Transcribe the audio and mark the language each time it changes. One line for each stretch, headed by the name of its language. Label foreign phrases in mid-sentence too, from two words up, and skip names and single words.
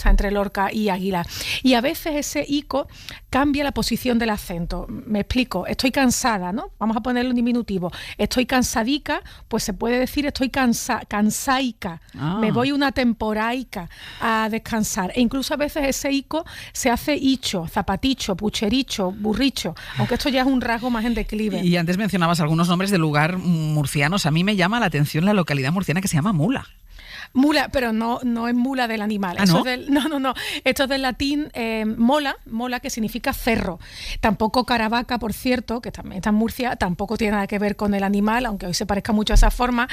Spanish: Está entre Lorca y Águila. Y a veces ese ico cambia la posición del acento. Me explico, estoy cansada, ¿no? Vamos a ponerle un diminutivo. Estoy cansadica, pues se puede decir estoy cansaica. Me voy una temporaica a descansar. E incluso a veces ese ico se hace icho, zapaticho, puchericho, burricho, aunque esto ya es un rasgo más en declive. Y antes mencionabas algunos nombres de lugar murcianos. A mí me llama la atención la localidad murciana que se llama Mula. Mula, pero no es mula del animal. ¿Ah, no? No. Esto es del latín mola, que significa cerro. Tampoco Caravaca, por cierto, que también está en Murcia, tampoco tiene nada que ver con el animal, aunque hoy se parezca mucho a esa forma.